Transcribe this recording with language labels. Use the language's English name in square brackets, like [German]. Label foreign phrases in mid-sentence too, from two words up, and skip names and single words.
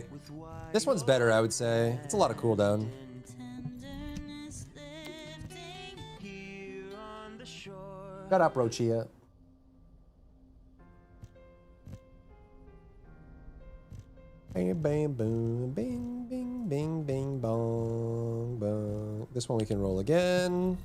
[English] This one's better, I would say. It's a lot of cooldown. Shut up, Rochia. Bang, bang, boom, bing, bing, bing, bing, bong, bong. This one we can roll again.